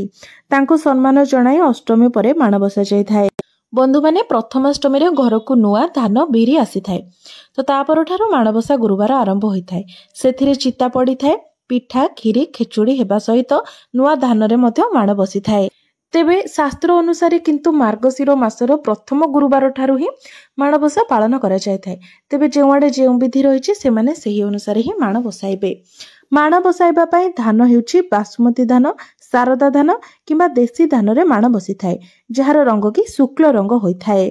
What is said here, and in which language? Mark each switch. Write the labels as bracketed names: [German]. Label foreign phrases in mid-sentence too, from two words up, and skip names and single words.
[Odia] ତାଙ୍କୁ ସମ୍ମାନ ଜଣାଇ ଅଷ୍ଟମୀ ପରେ ମାଣବସା ଯାଇଥାଏ। ବନ୍ଧୁମାନେ, ପ୍ରଥମାଷ୍ଟମୀରେ ଘରକୁ ନୂଆ ଧାନ, ବିରି ଆସିଥାଏ। ତ ତା ପରଠାରୁ ମାଣବସା ଗୁରୁବାର ଆରମ୍ଭ ହୋଇଥାଏ। ସେଥିରେ ଚିତା ପଡ଼ିଥାଏ। ପିଠା, କ୍ଷୀରି, ଖେଚୁଡ଼ି ହେବା ସହିତ ନୂଆ ଧାନରେ ମଧ୍ୟ ମାଣ ବସିଥାଏ। ତେବେ ଶାସ୍ତ୍ର ଅନୁସାର କିନ୍ତୁ ମାର୍ଗଶିର ମାସର ପ୍ରଥମ ଗୁରୁବାର ଠାରୁ ହିଁ ମାଣ ବସା ପାଳନ କରା ଯାଇଥାଏ। ତେବେ ଯେଉଁଆଡ଼େ ଯେଉଁ ବିଧି ରହିଛି ସେମାନେ ସେହି ଅନୁସାର ହିଁ ମାଣ ବସାଇବେ। ମାଣ ବସାଇବା ପାଇଁ ଧାନ ହେଉଛି ବାସମତୀ ଧାନ, ଶାରଦା ଧାନ କିମ୍ବା ଦେଶୀ ଧାନ ରେ ମାଣ ବସିଥାଏ, ଯାହାର ରଙ୍ଗ କି ଶୁକ୍ଳ ରଙ୍ଗ ହୋଇଥାଏ।